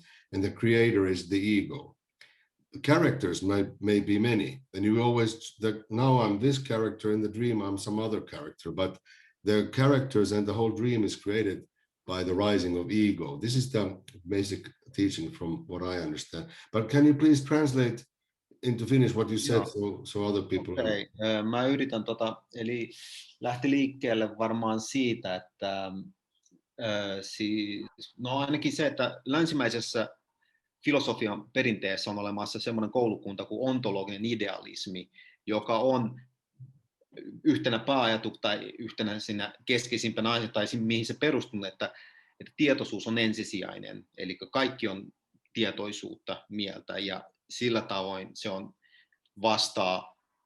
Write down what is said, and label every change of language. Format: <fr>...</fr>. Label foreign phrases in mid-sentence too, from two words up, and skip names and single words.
<en>And the creator is the ego. The characters may be many, and you always now I'm this character, in the dream I'm some other character, but the characters and the whole dream is created by the rising of ego. This is the basic teaching from what I understand. But can you please translate into Finnish what you said, so other people okay.</en> <fi>Mä yritän eli lähti liikkeelle varmaan siitä, että no ainakin se, että länsimäisessä filosofian perinteessä on olemassa semmoinen koulukunta kuin ontologinen idealismi, joka on yhtenä pääajatuksena tai yhtenä siinä keskeisimpänä aiheena, tai mihin se perustuu, että tietoisuus on ensisijainen, eli kaikki on tietoisuutta mieltä, ja sillä tavoin se on vastaa</fi>